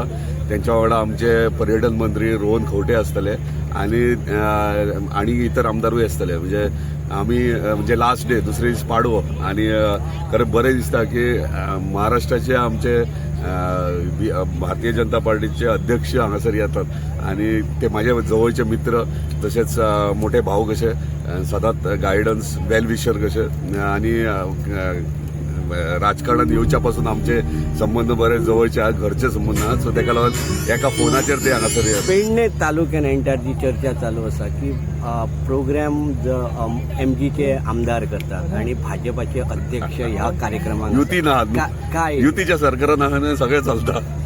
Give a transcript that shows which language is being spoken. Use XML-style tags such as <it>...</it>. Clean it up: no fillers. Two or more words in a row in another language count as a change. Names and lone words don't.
<kok>त्यांच्या वांगडा आमचे पर्यटन मंत्री रोहन खंवटे आसतले आणि इतर आमदारूय आसतले. म्हणजे आमी म्हणजे</kok> <en>last day</en> <kok>दुसरे दीस पाडवो आणि खरें बरें दिसता की महाराष्ट्राचे आमचे भारतीय जनता पार्टीचे अध्यक्ष हांगासर येतात आणि ते माझे जवळचे मित्र तसेच मोठे भाऊ कसे सदांच</kok> <en>guidance well wisher</en> <kok>कसे आणि राजकारणात येवच्या पासून आमचे संबंध बरे जवळचे आहात, घरचे संबंध आहात. सो ताका लागून एका फोनाचेर ते हांगासर येतात. पेडणे तालुक्यान एंटायर जी चर्चा चालू आसा की प्रोग्राम MGचे आमदार करतात आणि भाजपाचे अध्यक्ष ह्या कार्यक्रमाक युती ना काय युतीच्या सरकारान आहा सगळें चलता.</kok>